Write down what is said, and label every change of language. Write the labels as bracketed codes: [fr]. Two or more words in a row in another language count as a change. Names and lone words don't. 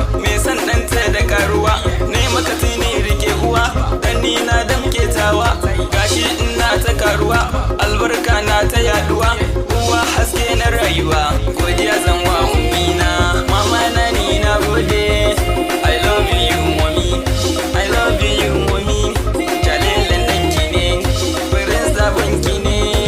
[ha] Me son ɗanta da karuwa, ne maka Tini rike uwa, dan ni na damke tawa. Gashi ina ta karuwa, albarka na ta yaduwa. Uwa haske na rayuwa, godiya zan wa ummina. Mama na ni na gode. [en] I love you, mommy. I love you, mommy. [ha] Jalilan danki ne, prince da banki ne.